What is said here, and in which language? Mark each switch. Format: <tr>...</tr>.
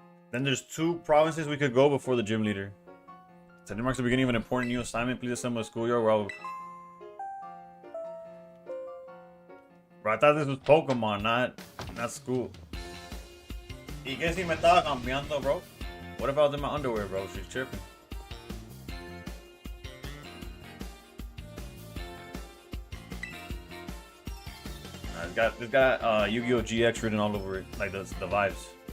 <en>Then there's 2 provinces we could go before the gym leader. Today marks the beginning of an important new assignment. Please assemble a schoolyard where Bro, I thought this was Pokemon, not school.</en> <es>¿Y qué si me estaba cambiando, bro?</es> <en>What if I was in my underwear, bro? She's tripping. It's got Yu-Gi-Oh! GX written all over it, like the vibes.</en>